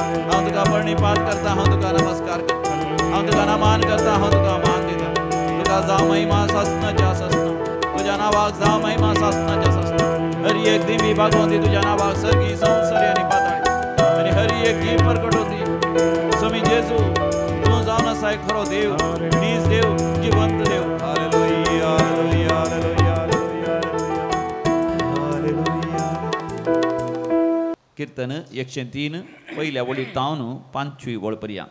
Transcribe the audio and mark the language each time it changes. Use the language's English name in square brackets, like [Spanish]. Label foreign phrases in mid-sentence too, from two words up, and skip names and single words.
[Konkani] हांव तुका प्रणिपात करता, हांव तुका नमस्कार करता, हांव तुका नमान करता, हांव तुका मान दिता. तुका जावं महिमा सासनाच्या सासना, तुज्या नावाक जावं महिमा सासनाच्या सासना. हर एक दिवी भागवंती तुज्या नावाक सर्गी संवसारी आनी पाताळी आनी हर एक जी प्रकट होती. स्वामी जेजू तूं जावन आसाय खरो देव, नीज देव, जिवंत देव. हालेलुया हालेलुया हालेलुया हालेलुया. कीर्तन 103 पहिल्या वळीत तावन 5वी वळ पर्यंत.